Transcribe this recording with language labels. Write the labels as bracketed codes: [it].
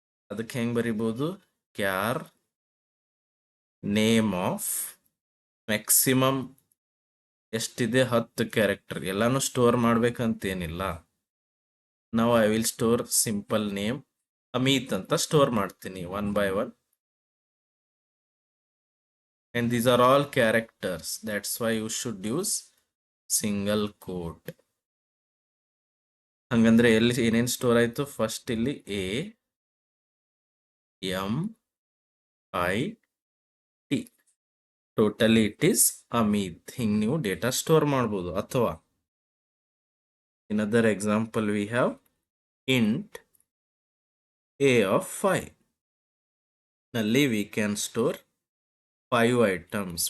[kn] ಅದಕ್ಕೆ ಹೆಂಗ್ ಬರಿಬಹುದು, char name of maximum ಎಷ್ಟಿದೆ 10 ಕ್ಯಾರೆಕ್ಟರ್. ಎಲ್ಲಾನು ಸ್ಟೋರ್ ಮಾಡ್ಬೇಕಂತೇನಿಲ್ಲ. ನಾವು [en] I will store simple name [kn] Amit ಅಂತ ಸ್ಟೋರ್ ಮಾಡ್ತೀನಿ 1 by 1. [en] and these are all characters. That's why you should use single quote. [kn] ಹಂಗಂದ್ರೆ ಎಲ್ಲಿ ಏನೇನು ಸ್ಟೋರ್ ಆಯ್ತು? [en] First ಇಲ್ಲಿ AMIT, totally it is Amit. [kn] ಹಿಂಗ್ ನೀವು ಡೇಟಾ ಸ್ಟೋರ್ ಮಾಡ್ಬೋದು. [en] ಅಥವಾ in other example we have int a of 5. ನಲ್ಲಿ we can store 5 items.